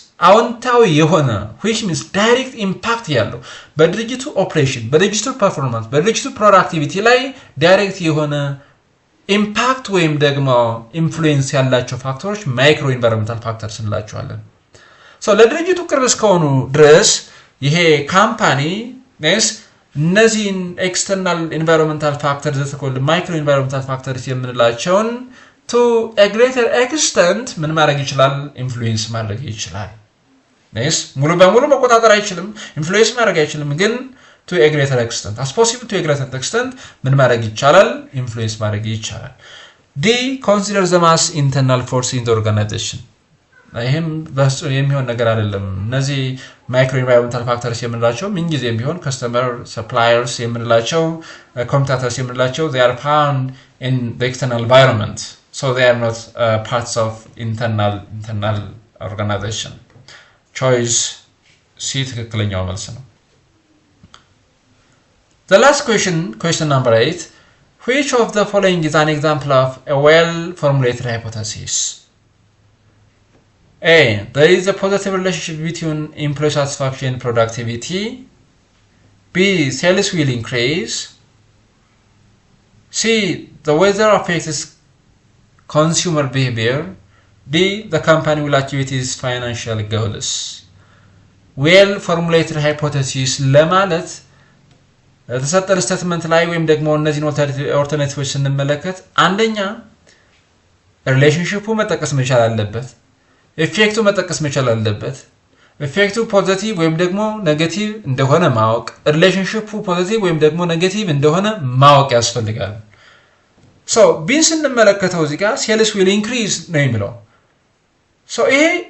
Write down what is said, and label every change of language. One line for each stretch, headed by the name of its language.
Amharic: አዎንታዊ የሆነ
English: which means direct impact
Amharic: ያለው በድርጅቱ ኦፕሬሽን በድርጅቱ ፐርፎርማንስ በድርጅቱ ፕሮዳክቲቪቲ ላይ ዳይሬክት የሆነ ኢምፓክት ወይም ደግሞ ኢንፍሉዌንስ ያላቸው ፋክተሮች ማይክሮ ኢንቫይሮንመንታል ፋክተርስ እንላቸዋለን። ለድርጅቱ ቅርብ እስከሆኑ ድረስ ይሄ ካምፓኒ እነዚህን ኤክስተርናል ኢንቫይሮንመንታል ፋክተርስ ዘተኮል ማይክሮ ኢንቫይሮንመንታል ፋክተርስ የምንላቸውን
English: to a greater extent
Amharic: ምን ማድረግ ይችላል? ኢንፍሉዌንስ ማድረግ ይችላል። ሙሉ በሙሉ መቆጣጠር አይችልም፣ ኢንፍሉዌንስ ማድረግ አይችልም፣ ግን
English: to a greater extent
Amharic: as possible to a greater extent ምን ማድረግ ይቻላል? ኢንፍሉዌንስ ማድረግ ይቻላል።
English: D consider them as internal force in the organization
Amharic: ይሄም በፍጹም የሚሆን ነገር አይደለም። እነዚህ ማይክሮ ኢንቫይሮንመንታል ፋክተርስ የምንላቸው ምን ጊዜም ቢሆን ከስተመር ሰፕላየርስ የምንላቸው ኮምፒውተርስ የምንላቸው
English: they are found in the external environment so they are not parts of internal organization. choice C
Amharic: ትክክለኛው መልስ ነው።
English: The last question number 8, which of the following is an example of a well formulated hypothesis? A. There is a positive relationship between employee satisfaction and productivity. B. Sales will increase. C. The weather affects consumer behavior. D. The company will achieve its financial goals.
Amharic: Well formulated hypothesis ለማለት ተሰጠን ስቴትመንት ላይ ወይም ደግሞ እነዚህን ኦልተርኔቲቮች ስንመለከት አንደኛ ሪሌሽንሺፑ መጠቀስ መቻል አለበት። ኢፌክቱ መጠቀስ መቻል አለበት። ኢፌክቱ ፖዚቲቭ ወይም ደግሞ ኔጌቲቭ እንደሆነ ማወቅ፣ ሪሌሽንሺፑ ፖዚቲቭ ወይም ደግሞ ኔጌቲቭ እንደሆነ ማወቅ ያስፈልጋል። ቢን ስንመለከተው እዚህ ጋር
English: ሴልስ ዊል ኢንክሪዝ
Amharic: ነው የሚለው። ይሄ